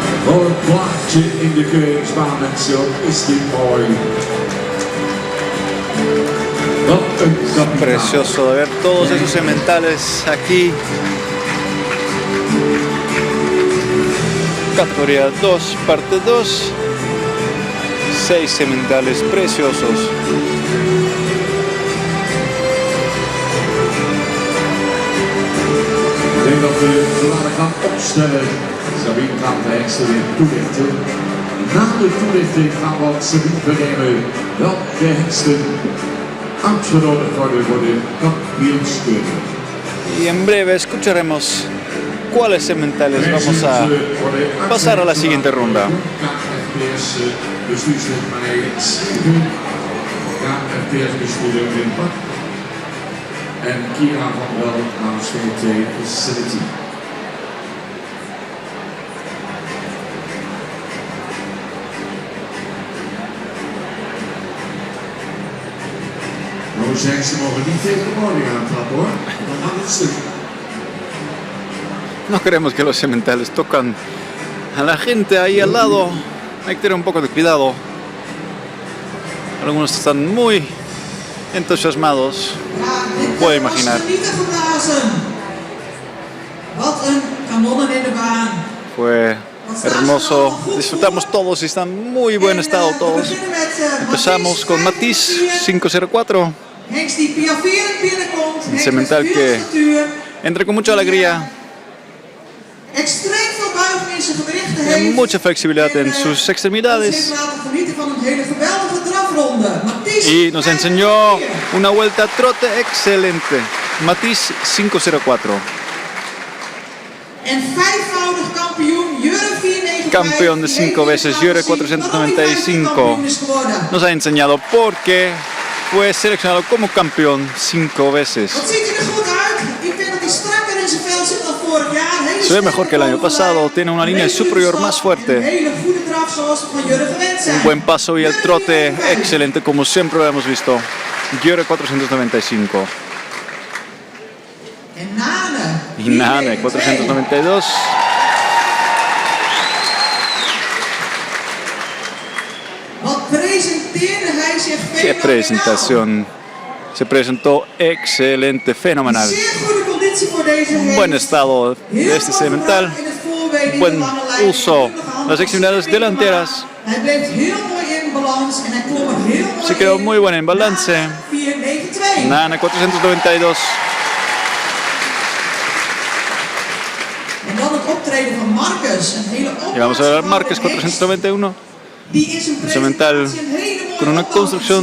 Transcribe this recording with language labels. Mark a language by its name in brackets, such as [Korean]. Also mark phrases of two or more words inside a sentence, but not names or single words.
[Dutch] Oh, een plaatje in de Keuringsbaan, mensen. Wat is dit mooi. Wat een kapitaal. [Spanish] Precioso de ver todos esos sementales aquí. Categoría 2, parte 2. 6 sementales preciosos. [Dutch] Ik denk dat we laten gaan opstellen. Sabine gaat de hengsten weer toelichten. Na de toelichting gaan we Sabine vernemen welke hengsten uitgenodigd worden voor de kampioenskunde. [Spanish] Y en breve escucharemos cuáles sementales vamos a pasar a la siguiente ronda. [Dutch] Bestuurslid meneer Schieten, KFPS-bestuurder Wim Pak en Kira van Wel namens VT Facility. Nou, zeggen ze mogen niet tegenwoordig aantrappen hoor, dan gaat het stuk. [Spanish] No queremos que los sementales tocan a la gente ahí al lado. Hay que tener un poco de cuidado. Algunos están muy entusiasmados. Puedo imaginar. [Dutch] Wat een kanonnen in de baan. [Spanish] Fue hermoso. Disfrutamos todos y están en muy buen estado todos. Empezamos con Matiz 504. [Dutch] Hengst die piafferend binnenkomt. [Spanish] Un semental que entra con mucha alegría. [Dutch] Extreem veel buiging in zijn gewrichten [Spanish] Tiene [Dutch] heeft. [Spanish] mucha flexibilidad en sus extremidades. [Dutch] Ons heeft laten genieten van een hele geweldige drafronde. Mathies [Spanish] Y nos enseñó una vuelta a trote excelente. Matiz 504. [Dutch] En vijfvoudig kampioen Jurre 495. [Spanish] Campeón de 5 veces, Jurre 495. Nos ha enseñado por qué fue seleccionado como campeón 5 veces. [Dutch] Wat ziet hij er goed uit? Ik vind dat hij strakker in zijn vel zit dan vorig jaar. Hele [Spanish] Se ve mejor que el año [Dutch] sterke [Spanish] pasado, tiene una línea superior más [Dutch] Een [Spanish] fuerte. [Dutch] hele goede draf zoals we van Jurre gewend zijn. [Spanish] Un buen paso y el trote excelente como siempre lo hemos visto. Jurre 495. [Dutch] En Nane. [Spanish] Y Nane 492. [Dutch] Wat presenteerde hij zich [Spanish] Qué [Dutch] fenomenaal. [Spanish] presentación. Se presentó excelente, fenomenal. [Dutch] Zeer goede conditie voor deze hengst. [Spanish] Buen estado de este semental. [Dutch] In het voorbeen, in [Spanish] Buen [Dutch] de lange lijn. [Spanish] uso las extremidades delanteras. [Dutch] Hij bleef heel mooi in balans en hij klom er heel mooi [Spanish] Se quedó [Dutch] in. [Spanish] muy buena en balance. 492. Nane 492. [Dutch] En dan het optreden van Marcus. Een hele [Spanish] Y vamos a ver a Marquez [Dutch] opwaartsgebouwde hengst [Spanish] 491. [Dutch] die in zijn [Spanish] Semental [Dutch] presentatie een hele mooie [Spanish] con una [Dutch] opbouw [Spanish] construcción